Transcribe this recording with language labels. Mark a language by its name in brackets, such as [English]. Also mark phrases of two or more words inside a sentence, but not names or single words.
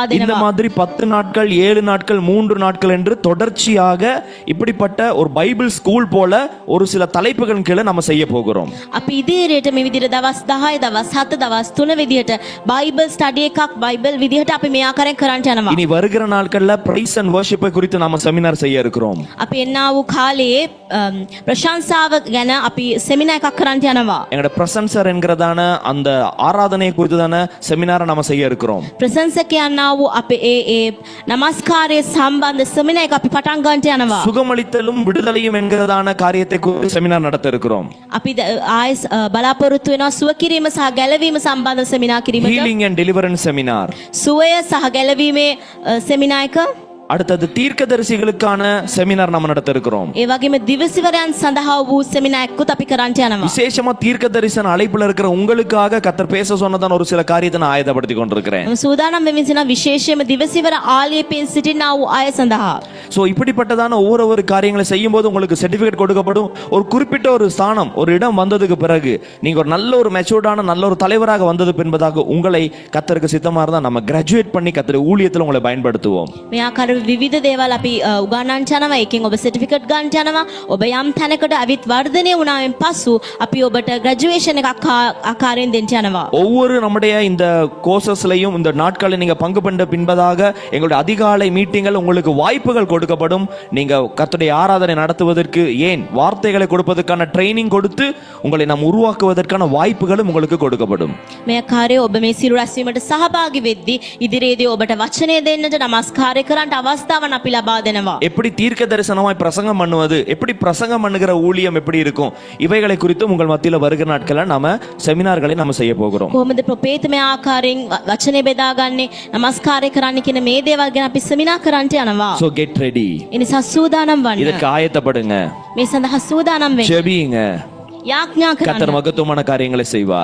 [Tamil] இந்த [Sinhala] දෙනවා. [Tamil] மாதிரி 10 நாட்கள் 7 நாட்கள் 3 நாட்கள் என்று தொடர்ச்சியாக இப்படிப்பட்ட ஒரு [English] Bible school [Tamil] போல ஒரு சில தலைப்புகள் கீழே நம்ம செய்ய போகிறோம். [Sinhala] අපි ඉදිරියට මේ විදිහට දවස් 10 දවස් 7 දවස් 3 විදිහට [English] Bible study [Sinhala] එකක් බයිබල් විදිහට අපි මේ ආකාරයෙන් කරන්න යනවා. [Tamil] இனி வருகிற நாட்கள்ல [English] praise and worship [Tamil] குறித்து நாம செமினார் செய்ய இருக்கிறோம். [Sinhala] අපි එන්නා වූ කාලයේ ප්‍රශංසාව ගැන අපි සෙමිනා එකක් කරන්න යනවා. [Tamil] எங்களோட பிரசன்சர் என்கிறதான அந்த ஆராதனை குறித்துதான செமினாரை நாம செய்ய இருக்கிறோம். [Sinhala] ප්‍රශංසකයන්නා වූ අපේ ඒ නමස්කාරයේ සම්බන්ධ සෙමිනා එක අපි පටන් ගන්නට යනවා. [Tamil] சுகமளித்தலும் விடுதலையும் என்கிறதான காரியத்தை குறித்து செமினார் நடத்த இருக்கிறோம். [Sinhala] අපි ආයෙ බලාපොරොත්තු වෙනවා සුව කිරීම සහ ගැලවීම සම්බන්ධ සෙමිනා කිරීමට. [English] Healing and deliverance seminar. [Sinhala] සුවය සහ ගැලවීමේ සෙමිනා එක. [Tamil] அடுத்தது தீர்க்கதரிசிகளுக்கான செமினார் நம்ம நடத்த இருக்கிறோம். [Sinhala] ඒ වගේම දිවසිවරයන් සඳහා වූ සෙමිනා එකකුත් අපි කරන්නට යනවා. [Tamil] விசேஷமா தீர்க்கதரிசன அழைப்புல இருக்கிற உங்களுக்காக கர்த்தர் பேச சொன்னதான ஒரு சில காரியத்தை நான் ஆயத்தப்படுத்தி கொண்டிருக்கிறேன். [Sinhala] මම සූදානම් වෙමින් සිටින විශේෂයෙන්ම දිවසිවර ආලේපෙන් සිටිනා වූ අය සඳහා. [Tamil] சோ இப்படிப்பட்டதான ஒவ்வொரு காரியங்களை செய்யும் போது உங்களுக்கு சர்டிபிகேட் கொடுக்கப்படும். ஒரு குறிப்பிட்ட ஒரு ஸ்தானம் ஒரு இடம் வந்ததுக்கு பிறகு நீங்க ஒரு நல்ல ஒரு மெச்சூர்டான நல்ல ஒரு தலைவராக வந்தது என்பதாக உங்களை கர்த்தருக்கு சித்தமா இருந்தா நம்ம கிராஜுவேட் பண்ணி கர்த்தர் ஊழியத்துல உங்களை பயன்படுத்துவோம். [Sinhala] මේ ආකාර විවිධ දේවල් අපි උගන්වන්නට යනවා. ඒකෙන් ඔබ සර්ටිෆිකේට් ගන්නට යනවා. ඔබ යම් තැනකට අවිත් වර්ධනය වුණායින් පසු අපි ඔබට ග්‍රැජුවේෂන් එකක් ආකාරයෙන් දෙන්න යනවා. [Tamil] ஒவ்வொரு நம்முடைய இந்த கோர்சஸ்லயும் இந்த நாட்களில் நீங்க பங்கு பெற்ற பின்பதாக எங்களுடைய அதிகாலை மீட்டிங்கள் உங்களுக்கு வாய்ப்புகள் கொடுக்கப்படும். நீங்க கர்த்தருடைய ஆராதனை நடத்துவதற்கு ஏன் வார்த்தைகளை கொடுப்பதற்கான ட்ரைனிங் கொடுத்து உங்களை நாம் உருவாக்குவதற்கான வாய்ப்புகளும் உங்களுக்கு கொடுக்கப்படும். [Sinhala] මේ ආකාරයේ ඔබ මේ සිරු රැස්වීමට සහභාගී වෙද්දී ඉදිරියේදී ඔබට වචනය දෙන්නට නමස්කාරය කරන්නට අවස්ථාවන් අපි ලබා දෙනවා. [Tamil] எப்படி தீர்க்க தரிசனமாய் பிரசங்கம் பண்ணுவது, எப்படி பிரசங்கம் பண்ணுகிற ஊழியம் எப்படி இருக்கும், இவைகளை குறித்து உங்கள் மத்தியில வருகிற நாட்கள நாம செமினார்களை நாம செய்ய போகிறோம். [Sinhala] කොහොමද ප්‍රපේතමය ආකාරයෙන් වචනේ බෙදාගන්නේ, නමස්කාරය කරන්න කියන මේ දේවල් ගැන අපි සෙමිනා කරන්නට යනවා. [English] So get ready. [Sinhala] ඒ නිසා සූදානම් වන්න. [Tamil] இதற்கு ஆயத்தப்படுங்க. [Sinhala] මේ සඳහා සූදානම් වෙන්න. [Tamil] ஜெபியுங்க. [Sinhala] යාඥා [Tamil] கர்த்தர் [Sinhala] කරන්න. [Tamil] மகத்துவமான காரியங்களை செய்வார்.